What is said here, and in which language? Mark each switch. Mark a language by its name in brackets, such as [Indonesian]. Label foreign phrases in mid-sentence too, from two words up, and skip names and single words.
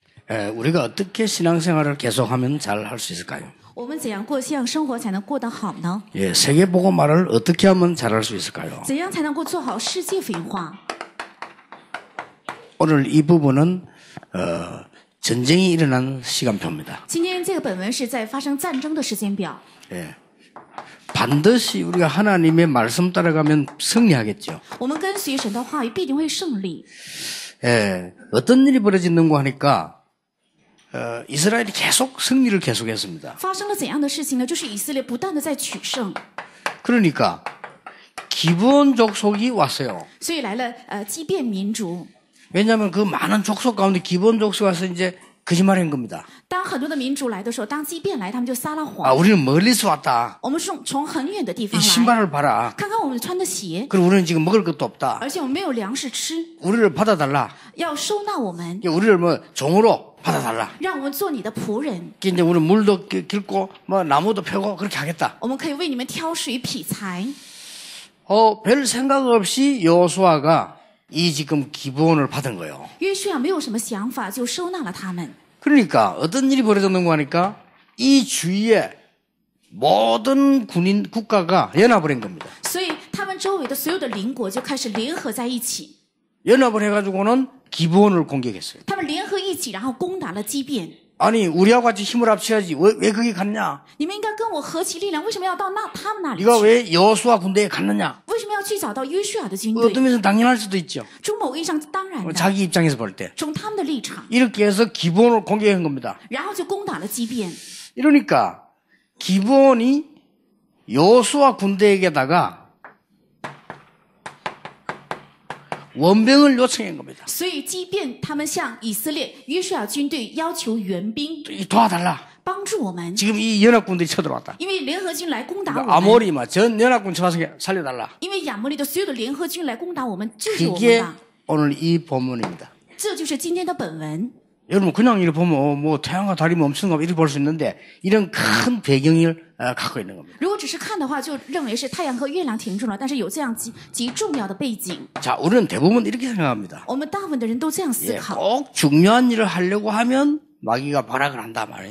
[Korean] 우리가 어떻게 신앙생활을 계속하면 잘 할 수 있을까요? [Chinese] 我们怎样过信仰生活才能过得好呢？ [Korean] 세계복음화를 어떻게 하면 잘할 수 있을까요? [Chinese] 怎样才能够做好世界福音化？ [Korean] 오늘 이 부분은 전쟁이 일어난 시간표입니다. [Chinese] 今天这个本文是在发生战争的时间表。 [Korean] 반드시 우리가 하나님의 말씀 따라가면 승리하겠죠. [Chinese] 我们跟随神的话语必定会胜利。 [Korean] 어떤 일이 벌어지는가 하니까 이스라엘이 계속 승리를 계속했습니다. [Chinese] 发生了怎样的事情呢？就是以色列不断的在取胜。 [Korean] 그러니까 기브온 족속이 왔어요. [Chinese] 所以来了基遍民族。 [Korean] 왜냐하면 그 많은 족속 가운데 기브온 족속이 와서 이제 거짓말한 겁니다. [Chinese] 当很多的民族来的时候，当基遍来，他们就撒了谎。 [Korean] 우리는 멀리서 왔다. [Chinese] 我们是从很远的地 [Korean] 이 [Chinese] 方来， [Korean] 신발을 봐라. [Chinese] 看看我们穿的鞋， [Korean] 그리고 우리는 지금 먹을 것도 없다. [Chinese] 而且我们没有粮食吃， [Korean] 우리를 받아달라. [Chinese] 要收纳我们， [Korean] 우리를 종으로 받아달라. [Chinese] 让我们做你的仆人。 [Korean] 이제 우리 물도 길고 나무도 펴고 그렇게 하겠다. [Chinese] 我们可以为你们挑水劈柴。 [Korean] 별 생각 없이 여호수아가 이 지금 기브온을 받은 거예요. [Chinese] 约书亚没有什么想法，就收纳了他们。 [Korean] 그러니까 어떤 일이 벌어졌는가 하니까 이 주위에 모든 국가가 연합을 한 겁니다. [Chinese] 所以他们周围的所有的邻国就开始联合在一起， [Korean] 연합을 해가지고는 기브온을 공격했어요. [Chinese] 他们联合一起，然后攻打了基遍。 [Korean] 아니 우리하고 같이 힘을 합쳐야지 왜 거기 갔냐? [Chinese] 你们应该跟我合起力量，为什么要到他们那里 [Korean] 네가 [Chinese] 去？ [Korean] 왜 여호수아 군대에 갔느냐? [Chinese] 为什么要去找到约书亚的军队？ [Korean] 어떤 면에서 당연할 수도 있죠. [Chinese] 从某个意义上当然的， [Korean] 자기 입장에서 볼 때. [Chinese] 从他们的立场， [Korean] 이렇게 해서 기브온을 공격한 겁니다. [Chinese] 然后就攻打了基遍。 [Korean] 이러니까 기브온이 여호수아 군대에게다가 원병을 요청한 겁니다. [Chinese] 所以基遍他们向以色列约书亚军队要求援兵， [Korean] 도와달라. [Chinese] 帮助我们， [Korean] 지금 이 연합군들이 쳐들어왔다. [Chinese] 因为联合军来攻打我们， [Korean] 아모리 전 연합군 쳐와서 살려달라. [Chinese] 因为亚摩利的所有的联合军来攻打我们，救救我们 [Korean] 그게 [Chinese] 吧。 [Korean] 오늘 이 본문입니다. [Chinese] 这就是今天的本文。 [Korean] 여러분 그냥 이렇게 보면 태양과 달이 멈추는 거 이렇게 볼 수 있는데 이런 큰 배경을 갖고 있는 겁니다. [Chinese] 如果只是看的话，就认为是太阳和月亮停住了，但是有这样极重要的背景。 [Korean] 자, 우리는 대부분 이렇게 생각합니다. [Chinese] 我们大部分的人都这样思考。 [Korean] 꼭 중요한 일을 하려고 하면 마귀가 발악을 한다 말이에요.